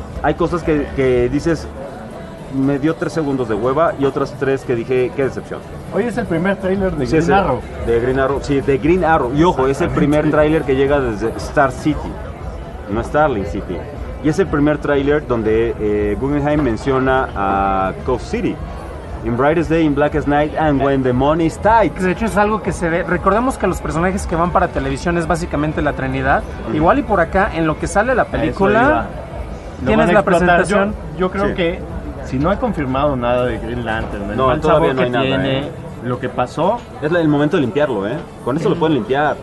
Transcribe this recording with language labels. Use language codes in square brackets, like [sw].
[es] Hay cosas que dices, me dio 3 segundos de hueva, y otras 3 que dije, qué decepción. Hoy es el primer tráiler de Green Arrow. De Green Arrow. Y ojo, es el primer tráiler que llega desde Star City, no Starling City. Y es el primer tráiler donde Guggenheim menciona a Coast City. [en] In Brightest Day, in Blackest Night, and when the money is tight. [es] De hecho, es algo que se ve. Recordemos que los personajes que van para televisión es básicamente la Trinidad. Uh-huh. Igual y por acá, en lo que sale la película, tienes la presentación. Yo creo que si no he confirmado nada de Green Lantern, el mal sabor que tiene, lo que pasó, es el momento de limpiarlo, ¿eh? Con eso lo pueden limpiar.